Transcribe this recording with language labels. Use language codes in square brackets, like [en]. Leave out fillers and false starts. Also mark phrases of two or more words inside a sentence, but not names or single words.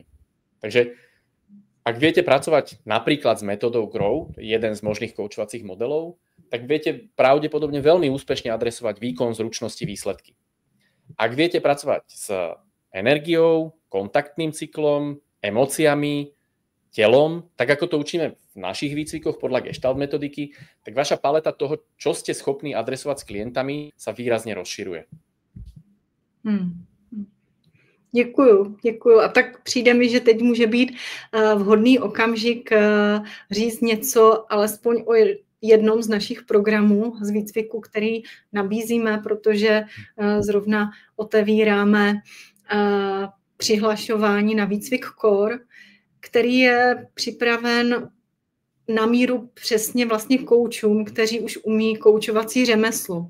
[sk] Takže ak viete pracovať napríklad s metódou GROW, jeden z možných koučovacích modelov, tak viete pravdepodobne veľmi úspešne adresovať výkon, zručnosti, výsledky. Ak viete pracovať s energiou, kontaktným cyklom, emóciami, telom, tak ako to učíme v našich výcvikoch podľa Gestalt metodiky, tak vaša paleta toho, čo ste schopní adresovať s klientami, sa výrazne rozširuje. [cs] Děkuju. A tak přijde mi, že teď může být vhodný okamžik říct něco alespoň o jednom z našich programů z výcviku, který nabízíme, protože zrovna otevíráme přihlašování na výcvik Core, který je připraven na míru přesně vlastně koučům, kteří už umí koučovací řemeslo.